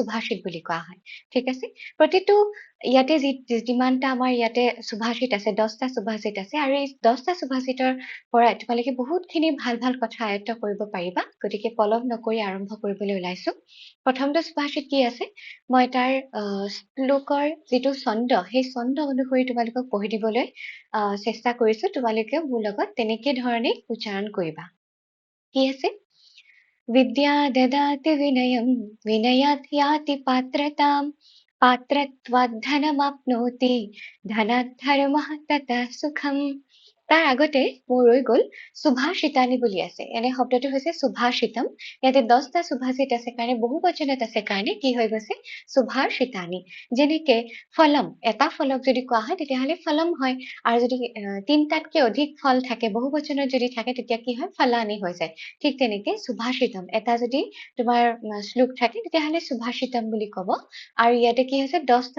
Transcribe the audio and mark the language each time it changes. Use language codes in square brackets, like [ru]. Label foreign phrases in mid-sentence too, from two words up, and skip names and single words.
[as] সুভাষিত বুলি কোৱা হয় ঠিক আছে প্ৰতিটো ইয়াতে যিমানটা আমাৰ ইয়াতে সুভাষিত আছে 10টা সুভাষিত আছে আৰু এই 10টা সুভাষিতৰ পৰা তোমালোকে বহুতখিনি ভাল ভাল কথা আয়ত্ত কৰিব পাৰিবা গতিকে পলম নকৰি আৰম্ভ কৰিবলৈ ওলাইছো প্ৰথমটো সুভাষিত কি আছে মই তাৰ শ্লোকৰ যিটো ছন্দ সেই ছন্দ অনুসৰি তোমালোকক পঢ়ি দিবলৈ চেষ্টা কৰিছো তোমালোকেও মোৰ লগত তেনেকে ধৰণে উচ্চাৰণ কৰিবা কি আছে [sa] विद्या ददाति विनयं विनयात् याति पात्रताम् पात्रत्वात् धनमाप्नोति धनात् धर्मः ततः सुखम् [as] তাৰ আগতে মোৰ ৰৈ গল সুভাষিতানি বুলি আছে এনে শব্দটো হৈছে সুভাষিতম ইয়াতে 10টা সুভাষিত আছে কাৰণে বহু বচনত আছে কাৰণে কি হৈ গৈছে সুভাষিতানি যেনেকে ফলম এটা ফলক যদি কোৱা হয় তেতিয়াহলে ফলম হয় আৰু যদি তিনটাতকৈ অধিক ফল থাকে বহু বচনত যদি থাকে তেতিয়া কি হয় ফলানি হৈ যায় ঠিক তেনেকে সুভাষিতম এটা যদি তোমাৰ শ্লোক থাকে তেতিয়াহলে সুভাষিতম বুলি কব আৰু ইয়াতে কি হৈছে 10টা